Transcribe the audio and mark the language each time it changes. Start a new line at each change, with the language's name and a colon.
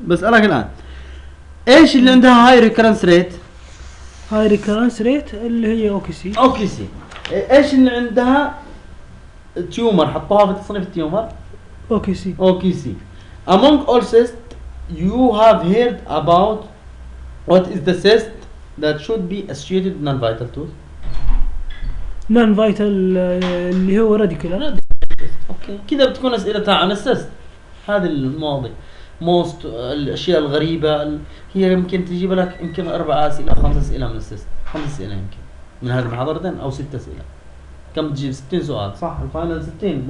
Arabic: بس أراك الآن إيش اللي عندها high recurrence rate؟ high recurrence rate اللي هي OKC. OKC. إيش اللي عندها تيومر حطوها في تصنيف التيومر OKC
English: Among all cysts you have heard about what is the cyst that should be associated with non-vital tooth
Arabic: non-vital اللي هو radicular
English: okay.
Arabic: كده بتكون اسئلتها عن السيست هذه الماضي most الاشياء الغريبة هي يمكن تجيب لك يمكن 4 أسئلة أو 5 أسئلة من السيست 5 أسئلة يمكن من هذه المحاضرتين او 6 أسئلة كم تجيب 60 سؤال صح الفاينل 60